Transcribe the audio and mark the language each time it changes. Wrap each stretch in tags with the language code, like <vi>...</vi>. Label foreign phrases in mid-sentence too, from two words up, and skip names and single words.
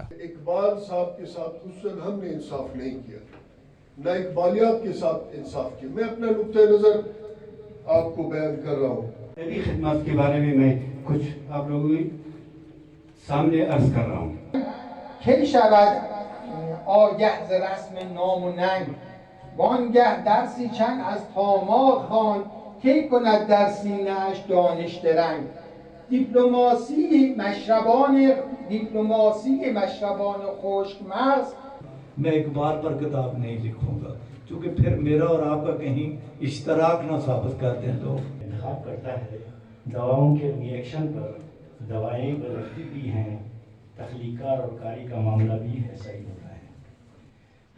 <ur>اقبال صاحب کے ساتھ خصوصاً ہم نے انصاف نہیں کیا، نہ اقبالیات کے ساتھ انصاف کیا۔ میں اپنا نقطۂ نظر آپ کو بیان کر رہا ہوں۔ میری خدمات کے بارے میں کچھ آپ لوگوں کے سامنے عرض کر رہا ہوں۔</ur> <fa>کی شود آگه ز رسم نام و ننگ، وانگه درسی چند از طامات خوان، کی کند در سینه اش دانش درنگ. دیپلماسی مشربان خشک مغز۔</fa> <ur>میں اقبال پر کتاب نہیں لکھوں گا کیونکہ پھر میرا اور آپ کا کہیں اشتراک نہ ثابت کر دیں لوگ۔ انتخاب کرتا ہے دواؤں کے ری ایکشن پر، دوائیں بدلتی بھی ہیں، تخلیقات اور کاری کا معاملہ بھی ایسا ہی ہوتا ہے۔</ur>